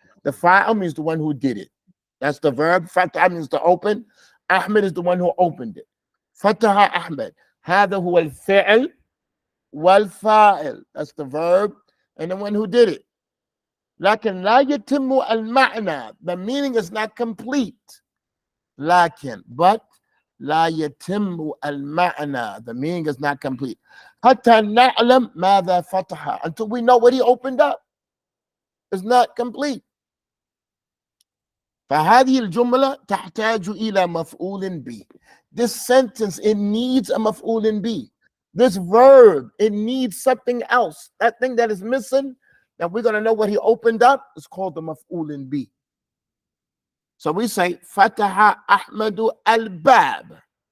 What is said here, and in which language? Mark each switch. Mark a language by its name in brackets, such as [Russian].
[English] The fa'il means the one who did it. That's the verb. Fatah means to open. Ahmed is the one who opened it. [Arabic] Fataha Ahmed. هذا هو الفعل والفاعل. [English] That's the verb and the one who did it. [Arabic] لكن لا يتم المعنى. [English] The meaning is not complete. [Arabic] لكن, but لا يتم المعنى. [English] The meaning is not complete. [Arabic] حتى نعلم ماذا فتح. [English] Until we know what he opened up. It's not complete. [Arabic] فهذه الجملة تحتاج إلى مفعول به. [English] This sentence, it needs a مفعول به. This verb, it needs something else. That thing that is missing, that we're going to know what he opened up, is called the مفعول به. So we say, فتح أحمد الباب.